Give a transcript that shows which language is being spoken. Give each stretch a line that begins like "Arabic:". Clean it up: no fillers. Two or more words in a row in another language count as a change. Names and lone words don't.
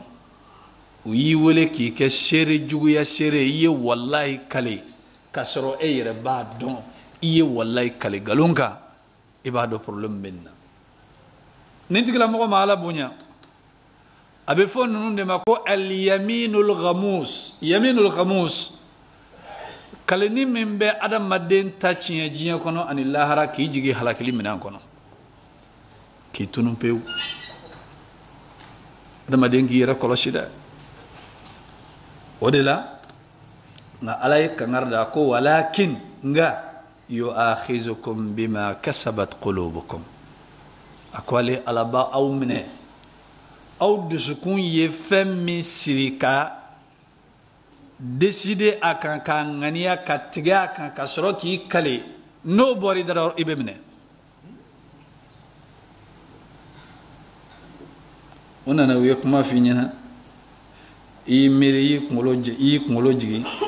Bambara: u y'i wele k'i kɛ seere juguya seere i ye wallahi kale k'a sɔrɔ e yɛrɛ b'a dɔn i ye wallahi kale galon kan i b'a dɔn problème bɛ nin na nin tigilamɔgɔ ma ala bonya a bɛ fɔ ninnu de ma ko
Arabic: اليمين الغموس يمين الغموس
Bambara: kaleni min bɛ adamaden ta tiɲɛ diɲɛ kɔnɔ ani lahara k'i jigi halakili minɛn kɔnɔ k'i tunun pewu adamaden k'i yɛrɛ kɔlɔsi dɛ o de la nka ala ye kankari da ko walakin nga
Arabic: يؤاخذكم بما كسبت قلوبكم
Bambara: a ko ale ala b'a aw minɛ aw dusukun ye fɛn min siri ka décider a kan k'a ŋaniya ka tigɛ a kan ka sɔrɔ k'i kale n'o bɔra i da i bɛ minɛ o nana u ye kuma f'i ɲɛna i y'i miiri i y'i kunkolo jigin